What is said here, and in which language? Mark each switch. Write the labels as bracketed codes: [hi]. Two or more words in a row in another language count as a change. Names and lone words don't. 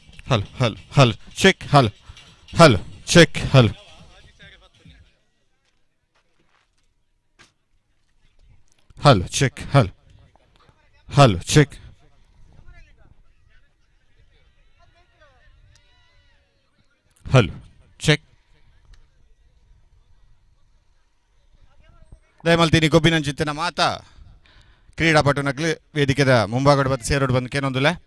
[tcy] Hull, Hull, Hull, check, Hull, Hull, check, Hull. Hull, check, Hull, Hull, check. Hull, check. ದಯಮಲ್ತೀನಿ ಗೊಬ್ಬಿನಂಚಿತ್ತಿನ ಮಾತಾ ಕ್ರೀಡಾಪಟುನಕ್ಲು ವೇದಿಕೆದ ಮುಂಭಾಗಡು ಬಂದು ಸೇರೋಡು ಬಂದು ಕೇನೊಂದುಲ್ಲ